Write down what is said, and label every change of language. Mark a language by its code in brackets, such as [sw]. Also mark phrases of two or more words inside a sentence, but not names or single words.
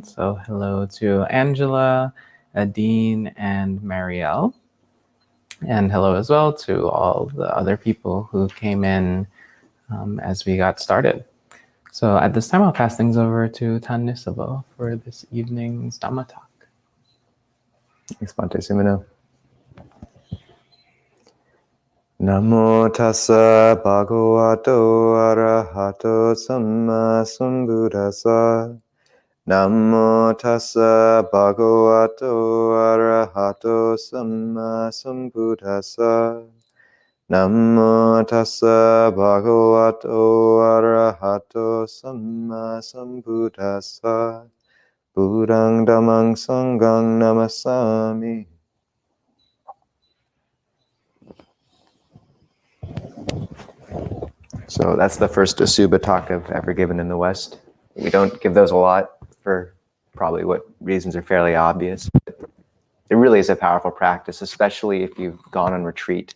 [en] So hello to Angela, Adine, and Marielle. And hello as well to all the other people who came in as we got started. So at this time, I'll pass things over to Tan Nisabho for this evening's Dhamma talk. Thanks, Bhante Sumino. [pi] Namo tassa bhagavato arahato samma sambuddhassa. Namo tassa bhagavato arahato samma sambuddhassa. Namo tassa bhagavato arahato samma sambuddhassa. Buddhang dhammang sanghang namasami. [en] So that's the first Asubha talk I've ever given in the West. We don't give those a lot for probably what reasons are fairly obvious. But it really is a powerful practice, especially if you've gone on retreat.